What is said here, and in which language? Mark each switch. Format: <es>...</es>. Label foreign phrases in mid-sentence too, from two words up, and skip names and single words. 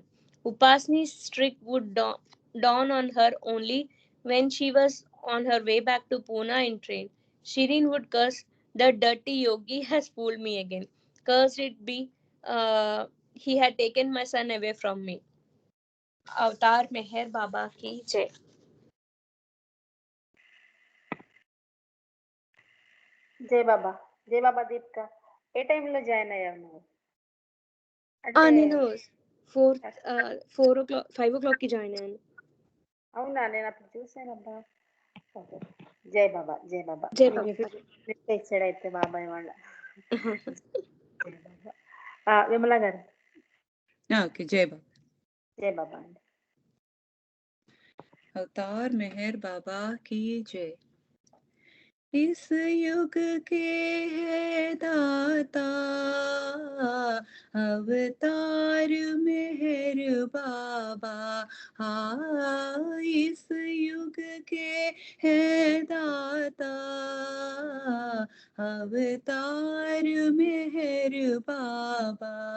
<en>Upasni's trick would dawn on her only when she was on her way back to Pune in train. Shirin would curse, "The dirty yogi has fooled me again. Cursed it be, he had taken my son away from me."</en> <hi>अवतार मेहर बाबा की जय.</hi> <te>జై బాబా. జై బాబా దీపిక. ఏ టైంలో జాయిన్ అయ్యావు నువ్వు? నేను</te> <en>4 o'clock 5 o'clock</en> <te>కి జాయిన్ అయ్యాను. అవునా, నేను అప్పుడు చూసానబ్బా. జై బాబా, జై బాబా. జై బాబా. ఇచ్చాడు అయితే బాబాయ్ వాళ్ళ. విమల గారు. ఓకే, జై బాబా. జై బాబా అండి.</te> <hi>अवतार मेहर बाबा की जय. इस युग के है दाता अवतार मेहर बाबा. हाँ, इस युग के है दाता अवतार मेहर बाबा.</hi>